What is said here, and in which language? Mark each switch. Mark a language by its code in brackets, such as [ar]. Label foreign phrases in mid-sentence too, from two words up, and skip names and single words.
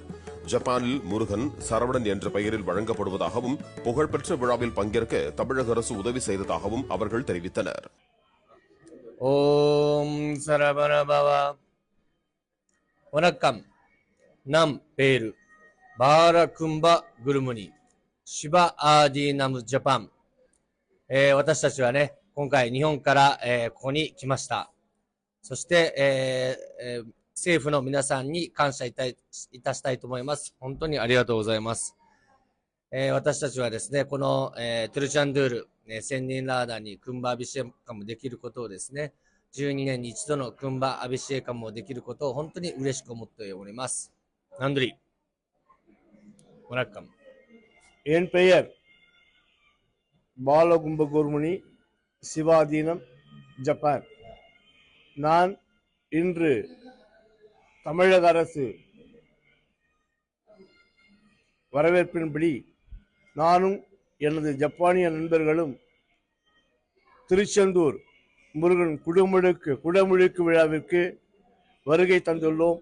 [ta] ஜப்பானில் முருகன் சரவணன் என்ற பெயரில் வழங்கப்படுவதாகவும் புகழ்பெற்ற விழாவில் பங்கேற்க தமிழக அரசு உதவி செய்ததாகவும் அவர்கள் தெரிவித்தனர். ஓம் சரவண பவா. வணக்கம். நம் பேரு பாலகும்ப குருமுனி சிவா ஆதி ナム ジャパン。 [ja] 私たちはね、今回日本から、ここに来ました。そして、政府の皆さんに感謝いたしたいと思います。本当にありがとうございます。私たちはですね、この、トゥルチャンドゥール、千人ラーダーにクンバアビシエカムできることをですね、12年に一度のクンバアビシエカムをできることを本当に嬉しく思っております。 [ta] ナンドリ வணக்கம். என் பெயர் பாலகும்பகுருமணி, சிவாதீனம், ஜப்பான். நான் இன்று தமிழக அரசு வரவேற்பின்படி நானும் எனது ஜப்பானிய நண்பர்களும் திருச்செந்தூர் முருகன் குடமுழுக்கு விழாவிற்கு வருகை தந்துள்ளோம்.